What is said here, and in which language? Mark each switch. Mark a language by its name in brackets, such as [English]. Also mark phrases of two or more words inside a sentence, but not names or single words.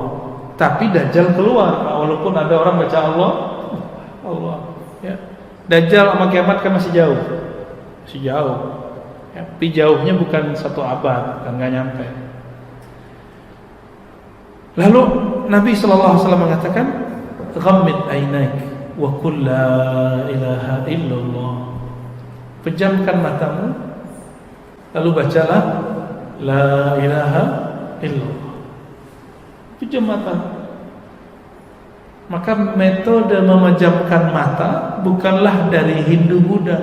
[Indonesian] Tapi Dajjal keluar, walaupun ada orang baca Allah, Allah. Ya. Dajjal sama kiamat kan masih jauh. Masih jauh. Ya. Tapi jauhnya bukan 1 abad, kan enggak nyampe. Lalu Nabi SAW mengatakan, [Arabic] غمّض عينيك وقل لا إله إلا الله. [Indonesian] Pejamkan matamu, lalu bacalah [Arabic] لا إله إلا الله. [Indonesian] Pejam mata. Maka metode memejamkan mata bukanlah dari Hindu Buddha.